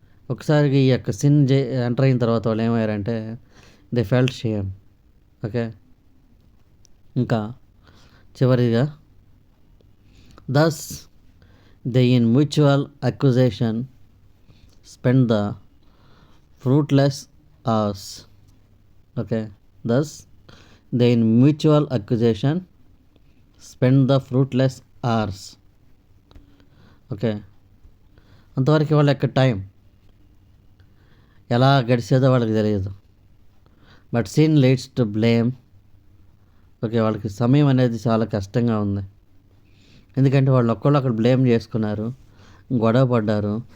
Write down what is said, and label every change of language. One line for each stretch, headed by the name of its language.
Telugu: ఒకసారి ఈ యొక్క సిన్ ఎంటర్ అయిన తర్వాత వాళ్ళు ఏమయ్యారంటే
English: They felt shame. Okay,
Telugu: ఇంకా చివరిగా,
English: Thus they in mutual accusation spend the fruitless hours. Okay, thus they in mutual accusation spend the fruitless hours.
Telugu: Okay, అంతవరకు వాళ్ళ యొక్క టైం ఎలా గడిచేదో వాళ్ళకి తెలియదు.
English: But sin leads to blame.
Telugu: Okay, వాళ్ళకి సమయం అనేది చాలా కష్టంగా ఉంది. ఎందుకంటే వాళ్ళు ఒక్కళ్ళు అక్కడ బ్లేమ్ చేసుకున్నారు, గొడవ పడ్డారు,